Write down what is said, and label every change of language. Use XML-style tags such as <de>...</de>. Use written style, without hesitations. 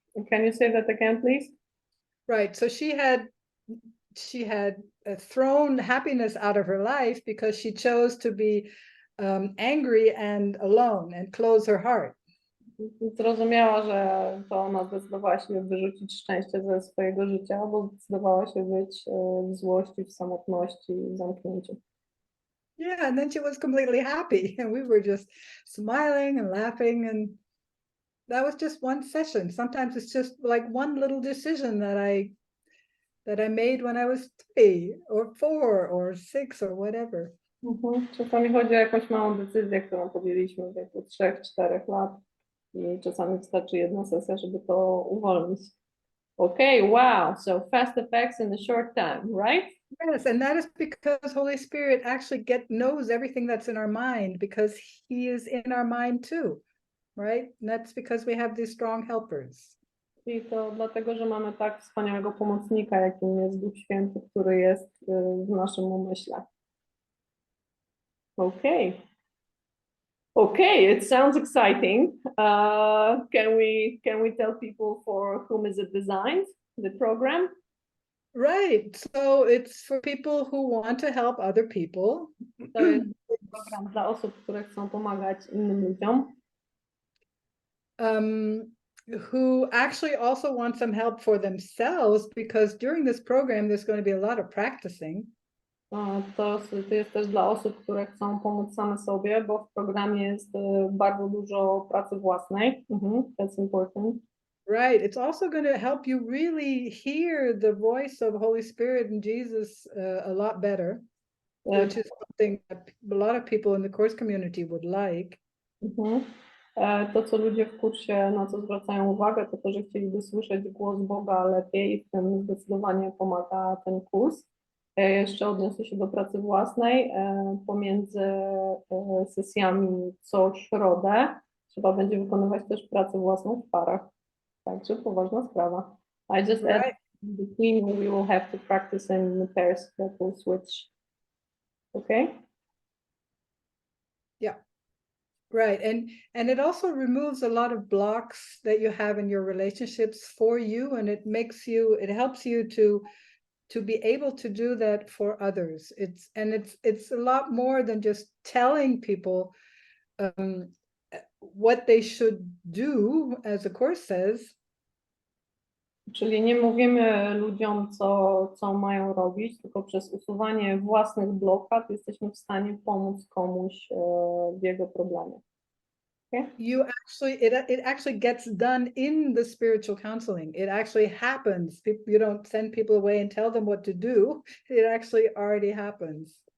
<en>Can you say that again, please? Right. So she had thrown happiness out of her life because she chose to be angry and alone and close her heart.</en> <pl>Zrozumiała, że to ona zdecydowała się wyrzucić szczęście ze swojego życia, bo zdecydowała się być w złości, w samotności, w zamknięciu.</pl> <en>Yeah, and then she was completely happy, and we were just smiling and laughing, and that was just one session. Sometimes it's just like one little decision that I made when I was 3 or 4 or 6 or whatever.</en> <pl>Czasami chodzi o jakąś małą decyzję, którą podjęliśmy w wieku 3-4 lat i czasami wystarczy jedna sesja, żeby to uwolnić.</pl> <en>Okay, wow, so fast effects in a short time, right? Yes, and that is because Holy Spirit actually knows everything that's in our mind, because he is in our mind too, right? And that's because we have these strong helpers.</en> <pl>I to dlatego, że mamy tak wspaniałego pomocnika, jakim jest Duch Święty, który jest w naszym umyśle.</pl> <en>Okay. Okay, it sounds exciting. Can we tell people for whom is it designed, the program? Right. So it's for people who want to help other people.</en> <pl>To jest program dla osób, które chcą pomagać innym ludziom.</pl> <en>Who actually also want some help for themselves, because during this program there's going to be a lot of practicing.</en> <pl>To jest też dla osób, które chcą pomóc same sobie, bo w programie jest bardzo dużo pracy własnej.</pl> <en>That's important. Right. It's also going to help you really hear the voice of Holy Spirit and Jesus a lot better, which is something that a lot of people in the course community would like.</en> <pl>To, co ludzie w kursie, na co zwracają uwagę, to to, że chcieliby słyszeć głos Boga lepiej i w tym zdecydowanie pomaga ten kurs. Jeszcze odniosę się do pracy własnej. Pomiędzy sesjami co środę trzeba będzie wykonywać też pracę własną w parach. Także poważna sprawa.</pl> <en>I just add between we will have to practice in pairs that will switch. Okay? Yeah. Right. And it also removes a lot of blocks that you have in your relationships for you, and it helps you to be able to do that for others. It's a lot more than just telling people what they should do, as the course says.</en> <pl>Czyli nie mówimy ludziom, co mają robić, tylko przez usuwanie własnych blokad jesteśmy w stanie pomóc komuś w jego problemie.</pl> <en>Okay? It actually gets done in the spiritual counseling. It actually happens. You don't send people away and tell them what to do. It actually already happens.</en>